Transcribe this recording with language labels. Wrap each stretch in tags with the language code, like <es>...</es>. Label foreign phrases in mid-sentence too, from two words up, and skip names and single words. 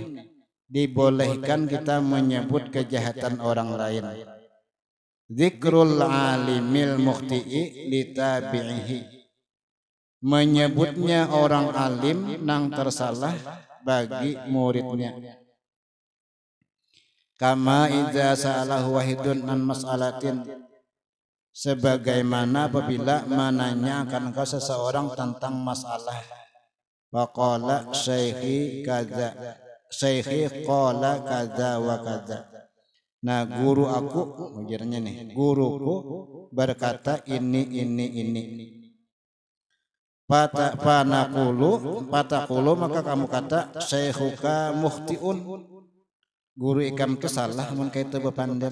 <bjn>Dibolehkan kita menyebut kejahatan orang lain.</bjn> <ar>ذكر العالم المخطئ لتابعه.</ar> <bjn>Menyebutnya orang alim nang tersalah bagi muridnya.</bjn> <ar>كما إذا سأله واحد عن مسألة</ar> <bjn>sebagaimana apabila menanyakan ke seseorang tentang masalah</bjn> <ar>فقال شيخي قال كذا وكذا</ar> <bjn>Nah guru aku ujarnya nih, guruku berkata ini. Patakulu maka kamu kata</bjn> <ar>شيخك مخطئ,</ar> <bjn>guru ikam itu salah mun kaitu bepander.</bjn>